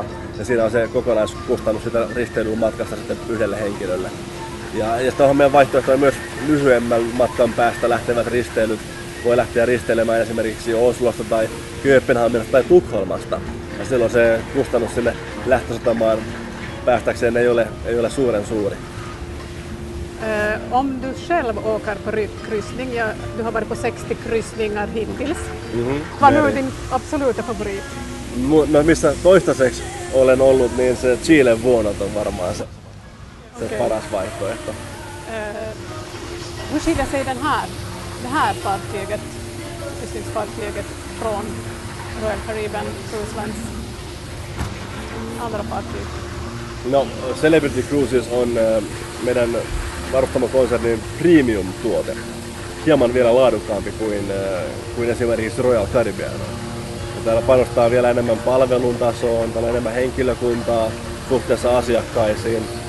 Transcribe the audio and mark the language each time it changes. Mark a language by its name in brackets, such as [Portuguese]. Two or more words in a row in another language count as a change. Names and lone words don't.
[Finnish] Ja siinä on se kokonaiskustannus sitä risteilyyn matkasta sitten yhdelle henkilölle. Ja sitten on meidän vaihtoehtoja myös lyhyemmän matkan päästä lähtevät risteilyt. Voi lähteä risteilemään esimerkiksi Oslosta tai Kööpenhaminasta tai Tukholmasta. Ja silloin se kustannus sinne lähtösatamaan päästäkseen ei ole suuren suuri. [Swedish] Om du själv åker på kryssning, ja, du har varit på 60 kryssningar hittills. Vad nu är din absoluta favorit? [Finnish] No missä toistaiseksi olen ollut, niin se Chilen vuonot on varmaan se paras vaihtoehto. [Swedish] Hur skiljer sig det här fartyget, kryssningsfartyget från Royal Caribbean Cruise Lines andra fartyg? [Finnish] No, Celebrity Cruises on meidän varustamokonsernin premium-tuote. Hieman vielä laadukkaampi kuin esimerkiksi Royal Caribbean. Ja täällä panostaa vielä enemmän palvelun tasoon, täällä on enemmän henkilökuntaa suhteessa asiakkaisiin.